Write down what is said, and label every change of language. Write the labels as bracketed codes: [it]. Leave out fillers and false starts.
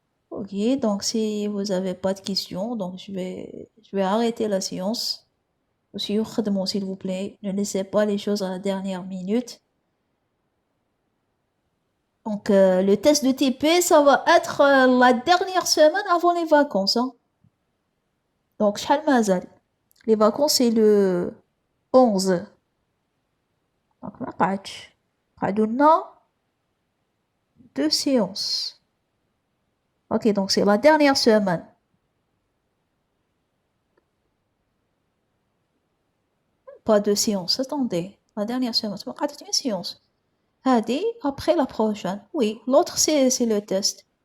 [fr] Ok, donc si vous n'avez pas de questions, donc je vais arrêter la séance. Monsieur Khadmon, s'il vous plaît, ne laissez pas les choses à la dernière minute. Donc le test de TP, ça va être la dernière semaine avant les vacances. Hein. [ar] Donc, شحال مازال. [fr] Les vacances, c'est le 11. [ar] Donc, ما قعدش. قعدوا لنا 2 séances. [fr] Ok, donc c'est la dernière semaine. Pas 2 séances, attendez. La dernière semaine, c'est pas une séance. Hadi, après la prochaine. Oui, l'autre c'est le test.